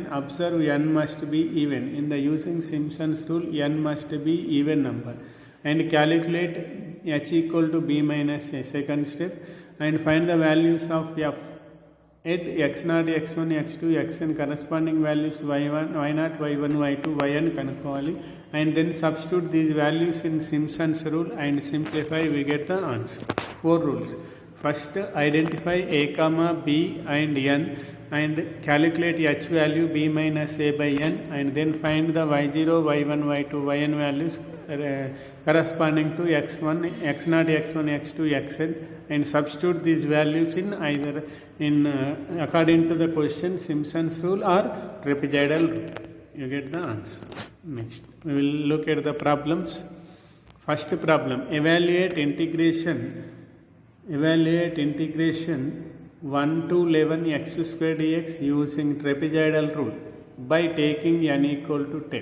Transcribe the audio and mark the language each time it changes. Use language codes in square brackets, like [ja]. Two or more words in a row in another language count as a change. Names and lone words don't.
[en] Observe n must be even. In the using Simpson's rule n must be even number, and calculate h equal to b minus a, second step, and find the values of f at x0 x1 x2 xn corresponding values y1 y0 y1 y2 yn కనుక్కోవాలి, and then substitute these values in Simpson's rule and simplify, we get the answer. 4 rules. First, identify a comma b and n and calculate h value b minus a by n, and then find the y0 y1 y2 yn values corresponding to x1 x0 x1 x2 xn, and substitute these values in either in according to the question Simpson's rule or trapezoidal rule. You get the answer. Next, we will look at the problems. First problem, evaluate integration 1 to 11 x square dx using trapezoidal rule by taking n equal to 10.